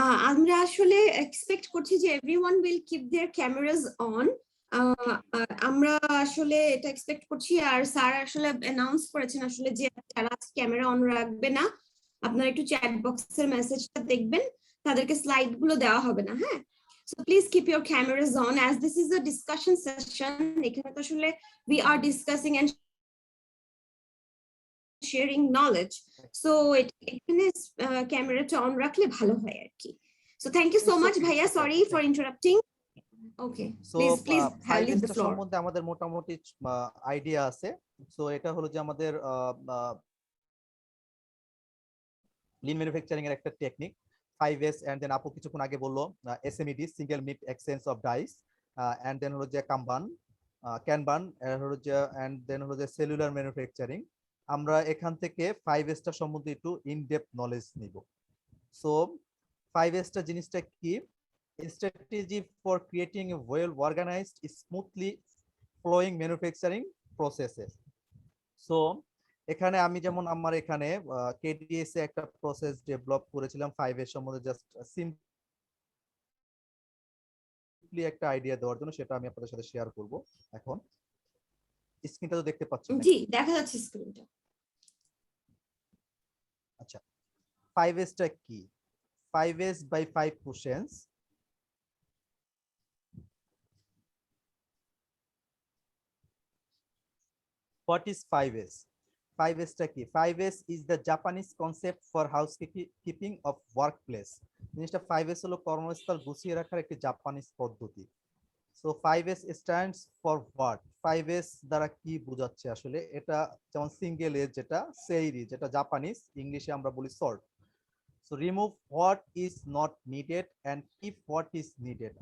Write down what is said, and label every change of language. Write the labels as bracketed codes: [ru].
[bn] আমরা আসলে এক্সপেক্ট করছি যে [en] Everyone will keep their cameras on. [bn] আমরা আসলে এটা এক্সপেক্ট করছি, আর স্যার আসলে অ্যানাউন্স করেছেন আসলে যে যারা ক্যামেরা অন রাখবে না আপনারা একটু চ্যাট বক্সের মেসেজটা দেখবেন, তাদেরকে স্লাইড গুলো দেওয়া হবে না। [en] হ্যাঁ, so please keep your cameras on as this is a discussion session. [bn] এখানে তো আসলে [en] we are discussing and sharing knowledge, so [bn] এখানে ক্যামেরাটা অন রাখলে ভালো হয় আর কি। [en] So thank you so much ভাইয়া, sorry for interrupting. Okay, please leave the floor. [bn] সম্বন্ধে আমাদের মোটামুটি আইডিয়া আছে। সো এটা হলো যে আমাদের লিন ম্যানুফ্যাকচারিং এর একটা টেকনিক 5S, এন্ড দেন আপু কিছুক্ষণ আগে বললো SMED, single meet exchange of dice, and then হলো যে ক্যানবান হলো যে, এন্ড দেন হলো যে সেলুলার ম্যানুফ্যাকচারিং। আমরা এখান থেকে 5S সম্বন্ধে একটু ইন ডেপথ নলেজ নিব। সো 5S জিনিসটা কি? [en] Strategy for creating a well organized, smoothly flowing manufacturing processes. [bn] So এখানে আমি যেমন আমার এখানে KDS এ একটা প্রসেস ডেভেলপ করেছিলাম 5S সম্বন্ধে, জাস্ট সিম্পলি একটা আইডিয়া দেওয়ার জন্য, সেটা আমি আপনাদের সাথে শেয়ার করব। এখন স্ক্রিনটা তো দেখতে পাচ্ছেন? জি, দেখা যাচ্ছে স্ক্রিনটা। আচ্ছা, 5S কি? [en] 5S by 5 questions. What is 5S? [bn] 5S কি? [en] 5S is the Japanese concept for housekeeping of workplace. [bn] জিনিসটা 5S হলো কর্মস্থল গুছিয়ে রাখার একটি জাপানিজ পদ্ধতি। So [en] 5S stands for what? [bn] 5S দ্বারা কি বোঝাচ্ছে আসলে? এটা যেমন সিঙ্গেল এজ, যেটা সেইরি, যেটা জাপানিজ, ইংলিশে আমরা বলি sort. [en] So remove what is not needed and keep what is needed.